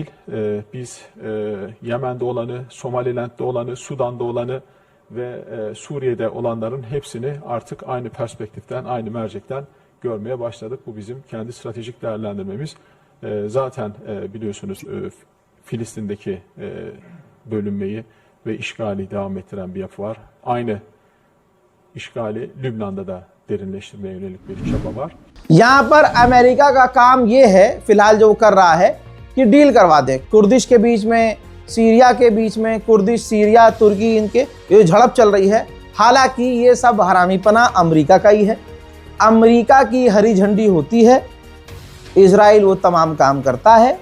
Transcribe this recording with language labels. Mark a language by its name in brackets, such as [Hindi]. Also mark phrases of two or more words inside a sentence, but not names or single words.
[Turkish] Biz Yemen'de olanı, Somaliland'de olanı, Sudan'da olanı ve Suriye'de olanların hepsini artık aynı perspektiften, aynı mercekten görmeye başladık. Bu bizim kendi stratejik değerlendirmemiz. Zaten biliyorsunuz Filistin'deki bölünmeyi ve işgali devam ettiren bir yapı var. Aynı işgali Lübnan'da da derinleştirmeye yönelik bir çaba var. [Hindi] यहाँ पर अमेरिका का काम ये है फिलहाल जो वो कर रहा है कि डील करवा दे कुर्दिश के बीच में, सीरिया के बीच में, कुर्दिश, सीरिया, तुर्की, इनके ये झड़प चल रही है। हालांकि ये सब हरामीपना अमेरिका का ही है। अमेरिका की हरी झंडी होती है, इजराइल वो तमाम काम करता है।